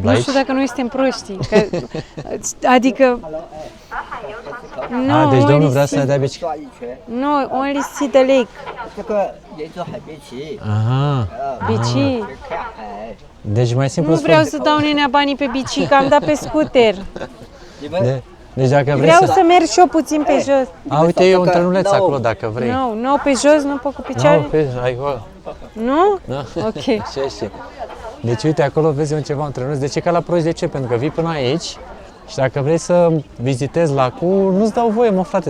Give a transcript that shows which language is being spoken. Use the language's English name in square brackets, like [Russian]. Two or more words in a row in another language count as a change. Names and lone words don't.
[Romanian] Nu aici. știu dacă noi suntem proști. Că, adică... Deci domnul only vrea să ne see- dea bicicletă. [English] No, only see the lake. [Chinese] 这个沿着海边骑， [Romanian] Aha. Bici. [Chinese] 看海。 [Romanian] Deci mai simplu Nu vreau spune. să dau nenea banii pe bici, că am dat pe scooter. [Chinese] 你们 [Romanian] Deci dacă vrei Vreau să... să merg și eu puțin pe jos. A, uite, e un trenuleț acolo dacă vrei. Nu, pe jos, nu pot cu Nu, picioare. pe ai acolo. Nu? Da. Ok. Ce. Deci uite, acolo vezi un ceva, un trenuleț. De ce ca la proști? De ce? Pentru că vii până aici și dacă vrei să vizitezi lacul, nu-ți dau voie, mă, frate.